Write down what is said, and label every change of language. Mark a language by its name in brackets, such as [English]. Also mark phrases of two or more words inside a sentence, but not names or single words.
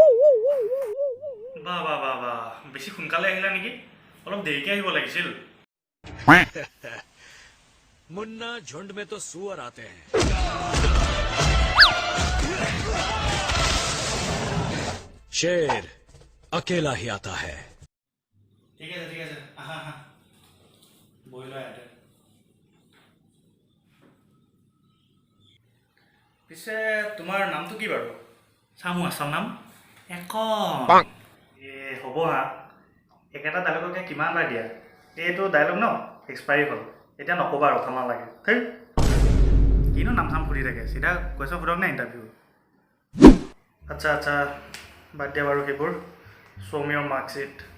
[Assamese] বাহ বেছি সোনকালে আহিলা নেকি অলপ দেৰিকে আহিব লাগিছিল [Hindi] मुन्ना झुंड में तो सुअर आते हैं शेर अकेला ही आता है [Assamese] ঠিক আছে আহা বহি লোৱা ইয়াতে পিছে তোমাৰ নামটো কি বাৰু চামু আছাম নাম এখন হ'ব হা একেটা ডায়লগকে কিমান বাৰ দিয়া এইটো ডায়লগ ন এক্সপায়াৰী হ'ল এতিয়া নক'বা আৰু ভাল নালাগে হেই কিনো নাম চাম ফুৰি থাকে চিধা কুৱেশ্যন সোধক নে ইণ্টাৰভিউ আচ্ছা বাদ দিয়া বাৰু সেইবোৰ [English] show me your marksheet